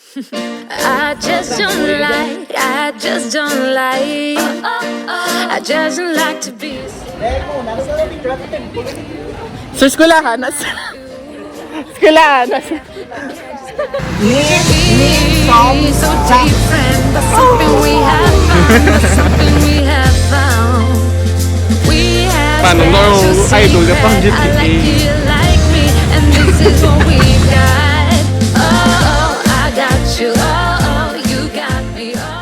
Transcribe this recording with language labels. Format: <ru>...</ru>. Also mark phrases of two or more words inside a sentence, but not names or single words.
<en>I just don't like, I just don't like, I just don't like to be.</en> <tl>Sa eskwelahan, eskwelahan,</tl> <en>So different, but something we have found, but something we have found. We have</en> <tl>Paano no, idol ka pang</tl> <en>secret. I like you, like me, and this is what we got. Oh, I got you. Oh, you got me.</en>